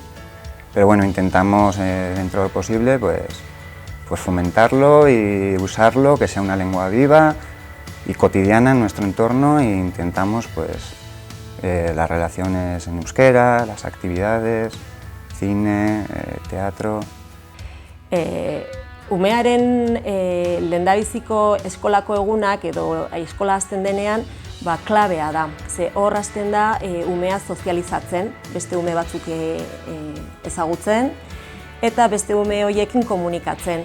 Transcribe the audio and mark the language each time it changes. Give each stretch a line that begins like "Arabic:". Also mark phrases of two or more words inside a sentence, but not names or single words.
Spanish: Pero bueno, intentamos dentro de lo posible pues fomentarlo y usarlo, que sea una lengua viva y cotidiana en nuestro entorno, e intentamos pues las relaciones en euskera, las actividades, cine, teatro.
Basque: Umearen lehendabiziko eskolako egunak edo eskola hasten denean klabea da. Ze hor hasten da umea sozializatzen, beste ume batzuk ezagutzen eta beste ume horiekin komunikatzen.